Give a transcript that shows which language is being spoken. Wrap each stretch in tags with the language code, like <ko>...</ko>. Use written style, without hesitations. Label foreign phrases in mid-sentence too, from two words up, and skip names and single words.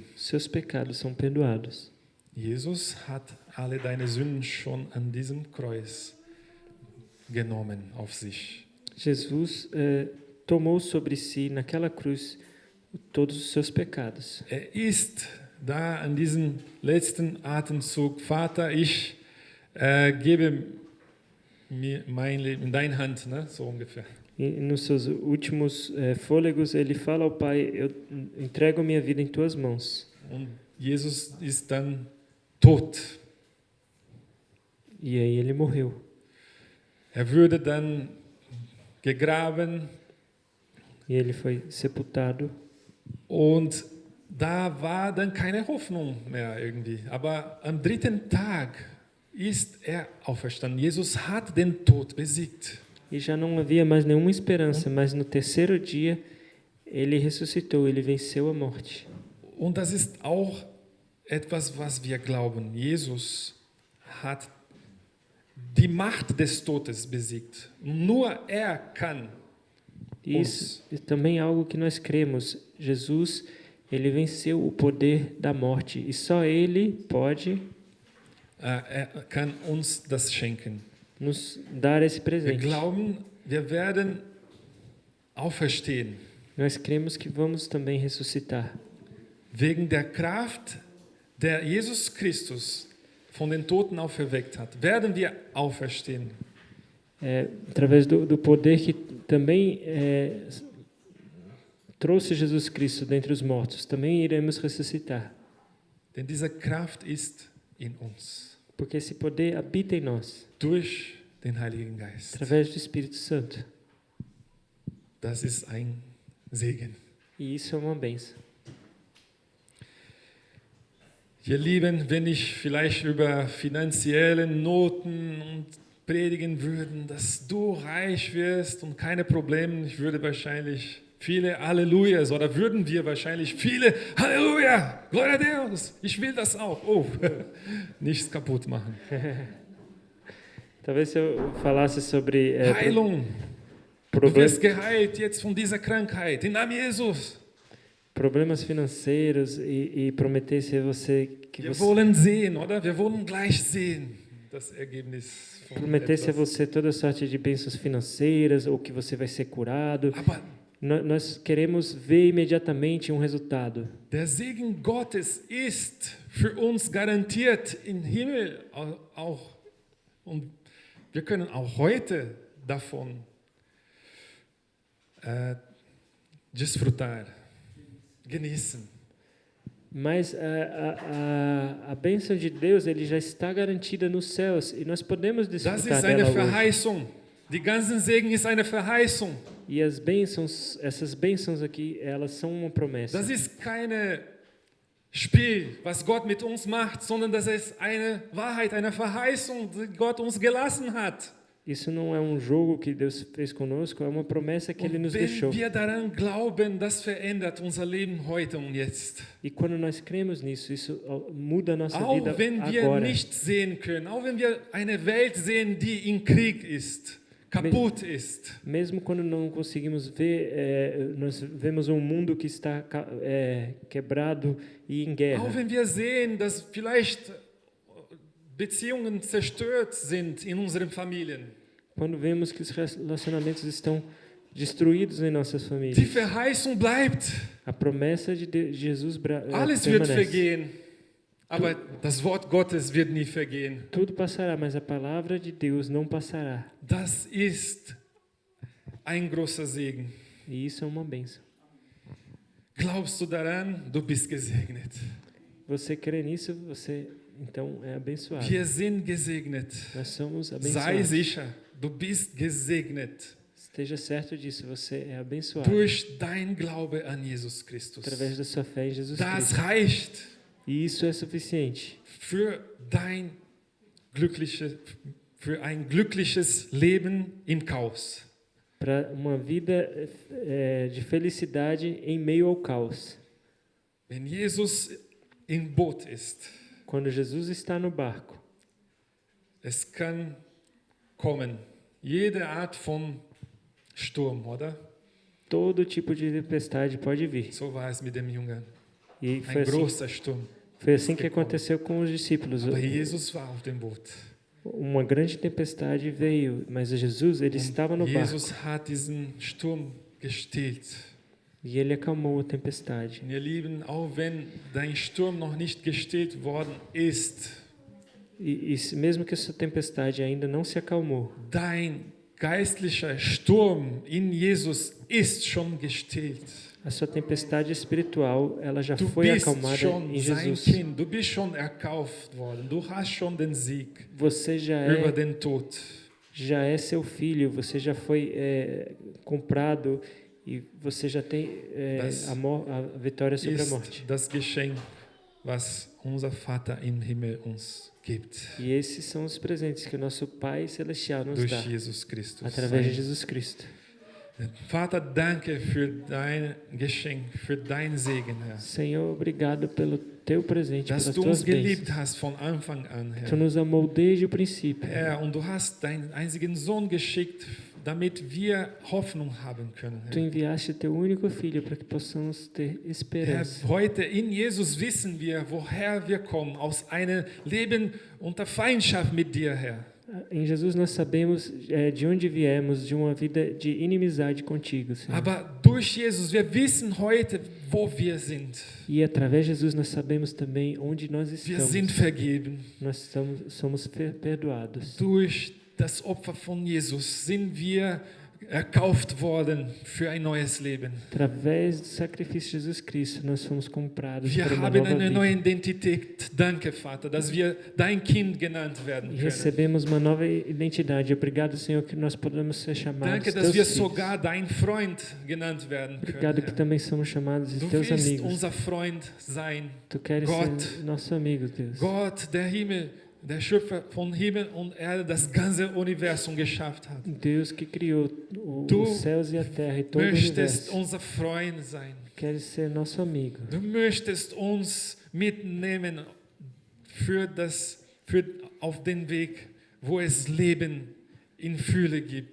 <pt>seus pecados são perdoados.</pt> <de>Jesus hat alle deine Sünden schon an diesem Kreuz genommen auf sich.</de> <pt>Jesus tomou sobre si, naquela cruz, todos os seus pecados.</pt> <de>Er ist da an diesem letzten Atemzug, Vater, ich gebe mir mein Leben in deine Hand, ne? So ungefähr.</de> <pt>E nos seus últimos fôlegos, ele fala ao Pai, eu entrego minha vida em tuas mãos.</pt> <de>Und Jesus ist dann tot.</de> <pt>E aí ele morreu.</pt> <de>Er würde dann gegraben</de> <pt>E ele foi sepultado.</pt> <de>und da war dann keine Hoffnung mehr irgendwie. Aber am dritten Tag ist er auferstanden. Jesus hat den Tod besiegt.</de> <pt>E já não havia mais nenhuma esperança, mas no terceiro dia ele ressuscitou, ele venceu a morte.</pt> <de>Und das ist auch etwas, was wir glauben. Jesus hat die Macht des Todes besiegt. Nur er kann.</de> <pt>E isso também é algo que nós cremos. Jesus, ele venceu o poder da morte e só ele pode</pt> <de>Er kann uns das schenken.</de> <pt>nos dar esse</pt> <de>Wir</de> <pt>presente.</pt> <de>glauben, wir werden auferstehen.</de> <pt>Nós cremos que vamos também ressuscitar.</pt> <de>Wegen der Kraft, der Jesus Christus von den Toten auferweckt hat, werden wir auferstehen.</de> <pt>Através do poder que também trouxe Jesus Cristo dentre os mortos, também iremos ressuscitar.</pt> <de>Denn diese Kraft ist in uns.</de> <pt>Porque esse poder habita em nós,</pt> <de>Durch den Heiligen Geist.</de> <pt>através do Espírito Santo.</pt> <de>Das ist ein Segen.</de> <pt>E isso é uma bênção.</pt> <de>Ihr Lieben, wenn ich vielleicht über finanzielle Noten und predigen würde, dass du reich wirst und keine Probleme, ich würde wahrscheinlich viele Hallelujahs oder würden wir wahrscheinlich viele Halleluja,</de> <pt>Gloria a Deus,</pt> <de>ich will das auch. Oh, nichts kaputt machen.</de> <pt>Talvez se eu falasse sobre</pt> <de>Heilung, du wirst</de> <pt>problemas,</pt> <de>geheilt jetzt von dieser Krankheit, im Namen Jesus.</de> <pt>problemas financeiros e prometesse a você que</pt> <de>Wir</de> <pt>você</pt> <de>wollen sehen, oder? Wir wollen gleich sehen das Ergebnis von</de> <pt>prometesse a</pt> <de>etwas.</de> <pt>você toda sorte de bênçãos financeiras ou que você vai ser curado.</pt> <de>Aber</de> <pt>Nós queremos ver imediatamente um resultado.</pt> <de>der Segen Gottes ist für uns garantiert im Himmel auch. Und wir können auch heute davon desfrutar, genießen.</de> <pt>Mas a bênção de Deus ele já está garantida nos céus e nós podemos</pt> <de>Das</de> <pt>desfrutar</pt> <de>ist eine</de> <pt>dela hoje.</pt> <de>Verheißung. Die ganzen Segen ist eine Verheißung.</de> <pt>E as bênçãos, essas bênçãos aqui, elas são uma promessa.</pt> <de>Das ist keine Spiel, was Gott mit uns macht, sondern das ist eine Wahrheit, eine Verheißung, die Gott uns gelassen hat.</de> <pt>Isso não é um jogo que Deus fez conosco, é uma promessa que Ele</pt> <de>Und</de> <pt>nos deixou.</pt> <de>wenn wir daran glauben, das verändert unser Leben heute und jetzt.</de> <pt>E quando nós cremos nisso, isso muda a nossa</pt> <de>Auch</de> <pt>vida</pt> <de>wenn wir</de> <pt>agora.</pt> <de>nicht sehen können, auch wenn wir eine Welt sehen, die in Krieg ist, kaputt ist.</de> <pt>Mesmo quando não conseguimos ver, nós vemos um mundo que está quebrado e em guerra.</pt> <de>Auch wenn wir sehen, dass vielleicht Beziehungen zerstört sind in unseren Familien.</de> <pt>Quando vemos que os relacionamentos estão destruídos em nossas</pt> <de>Die</de> <pt>famílias.</pt> <de>Verheißung bleibt.</de> <pt>A promessa de Jesus</pt> <de>Alles wird</de> <pt>permanece.</pt> <de>vergehen, aber das Wort Gottes wird nie vergehen.</de> <pt>Tudo passará, mas a palavra de Deus não passará.</pt> <de>Das ist ein großer Segen.</de> <pt>E isso é uma bênção.</pt> <de>Glaubst du daran? Du bist gesegnet.</de> <pt>Você crê nisso, você então é abençoado.</pt> <de>Wir sind gesegnet.</de> <pt>Nós somos</pt> <de>Sei</de> <pt>abençoados.</pt> <de>sicher, du bist gesegnet</de> <pt>Esteja certo disso, você é abençoado</pt> <de>durch dein Glaube an Jesus Christus.</de> <pt>através da sua fé em Jesus</pt> <de>Das</de> <pt>Cristo.</pt> <de>reicht</de> <pt>E isso é suficiente</pt> <de>für ein glückliches Leben im Chaos.</de> <pt>para uma vida de felicidade em meio ao caos.</pt> <de>Wenn Jesus im Boot ist,</de> <pt>Quando Jesus está no barco,</pt> <de>es kann kommen jede Art von Sturm, oder?</de> <pt>todo tipo de tempestade pode vir.</pt> <de>So war es mit dem Jungen.</de> <pt>E</pt> <de>Ein großer Sturm.</de> <pt>foi assim que aconteceu com os discípulos.</pt> <de>Aber Jesus war auf dem Boot.</de> <pt>Uma grande tempestade veio, mas Jesus, ele estava no barco.</pt> <de>Jesus hat diesen Sturm gestillt.</de> <pt>E ele acalmou a tempestade.</pt> <de>Und ihr Lieben, auch wenn dein Sturm noch nicht gestillt worden ist,</de> <pt>Mesmo que essa tempestade ainda não se acalmou,</pt> <de>dein geistlicher Sturm in Jesus ist schon gestillt.</de> <pt>a sua tempestade espiritual, ela já</pt> <de>Du</de> <pt>foi</pt> <de>bist</de> <pt>acalmada</pt> <de>schon</de> <pt>em</pt> <de>sein</de> <pt>Jesus.</pt> <de>Kind, du bist schon erkauft worden, du hast schon den Sieg</de> <pt>Você já</pt> <de>über</de> <pt>é,</pt> <de>den Tod.</de> <pt>já é seu filho, você já foi comprado e você já tem a vitória sobre a morte.</pt> <de>Ist das Geschenk, was unser Vater im Himmel uns gibt,</de> <pt>E esses são os presentes que o nosso Pai Celestial nos</pt> <de>durch</de> <pt>dá,</pt> <de>Jesus Christus.</de> <pt>através de Jesus Cristo.</pt> <de>Vater, danke für dein Geschenk, für dein Segen, Herr.</de> <pt>Senhor, obrigado pelo teu presente,</pt> <de>Dass</de> <pt>pelas</pt> <de>du uns</de> <pt>tuas bênçãos.</pt> <de>geliebt hast von Anfang an,</de> <pt>Tu</pt> <de>Herr.</de> <pt>nos amou desde o princípio.</pt> <de>Herr, und du hast deinen einzigen Sohn geschickt, damit wir Hoffnung haben können,</de> <pt>Tu</pt> <de>Herr.</de> <pt>enviaste teu único filho para que possamos ter</pt> <de>Herr,</de> <pt>esperança.</pt> <de>heute in Jesus wissen wir, woher wir kommen, aus einem Leben unter Feindschaft mit dir, Herr.</de> <pt>Em Jesus nós sabemos de onde viemos, de uma vida de inimizade contigo, Senhor.</pt> <de>Aber durch Jesus, wir wissen heute, wo wir sind.</de> <pt>E através de Jesus nós sabemos também onde nós</pt> <de>Wir</de> <pt>estamos.</pt> <de>sind vergeben.</de> <pt>Nós somos perdoados.</pt> <de>Durch das Opfer von Jesus sind wir erkauft worden für ein neues Leben.</de> <pt>Através do sacrifício de Jesus Cristo nós fomos comprados</pt> <de>Wir</de> <pt>para uma</pt> <de>haben</de> <pt>nova</pt> <de>eine neue</de> <pt>vida.</pt> <de>Identität. Danke, Vater, dass wir dein Kind genannt werden</de> <pt>E</pt> <de>können.</de> <pt>recebemos uma nova identidade. Obrigado, Senhor, que nós podemos ser chamados</pt> <de>Danke, dass</de> <pt>teus</pt> <de>wir</de> <pt>filhos.</pt> <de>sogar dein Freund genannt werden</de> <pt>Obrigado</pt> <de>können.</de> <pt>que</pt> <de>Herr.</de> <pt>também somos chamados de</pt> <de>Du</de> <pt>teus</pt> <de>willst</de> <pt>amigos.</pt> <de>unser Freund sein.</de> <pt>Tu queres</pt> <de>Gott.</de> <pt>ser nosso amigo, Deus.</pt> <de>Gott, der Himmel, der Schöpfer von Himmel und Erde, das ganze Universum geschafft hat.</de> <pt>Deus que criou Tu os céus e a terra e todo o</pt> <de>Möchtest</de> <pt>universo.</pt> <de>unser Freund sein.</de> <pt>Queres ser nosso amigo.</pt> <de>Du möchtest uns mitnehmen auf den Weg, wo es Leben in Fülle gibt.</de>